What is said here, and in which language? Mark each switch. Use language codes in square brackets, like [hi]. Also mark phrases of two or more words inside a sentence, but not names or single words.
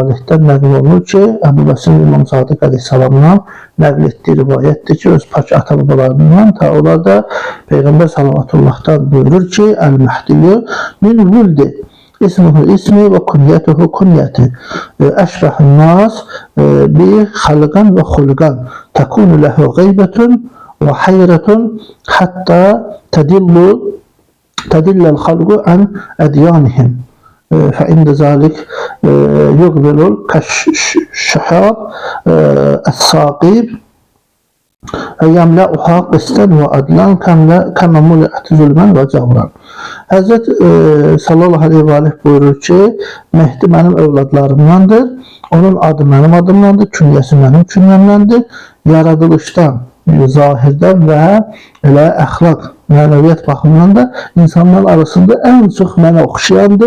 [az] aleyhdən nəql olunur ki, Əbu Bəsir İmam Sadiq əleyhissalamdan nəql etdiyi rivayətdir ki, öz pak ata-babalarından ta onlar da Peyğəmbər sallallahu buyurur ki, [ar] المهدي من ولدي اسمه اسمي وكنيته كنيتي أشبه الناس بي خلقا وخلقا تكون له غيبة وحيرة حتى تضل الخلق عن أديانهم. فإن ذلك يقبل كالشحاب الثاقب يملأها قسطا وعدلا كما ملئت ظلما وجورا. [az] Həzrət [ar] صلى الله عليه وآله [az] buyurur ki, Mehdi mənim övladlarımdandır, onun adı mənim adımdandır, künyəsi mənim künyəmdəndir, yaradılışdan, zahirdən və elə əxlaq, mənəviyyat baxımından da insanların arasında ən çox mənə oxşayandır.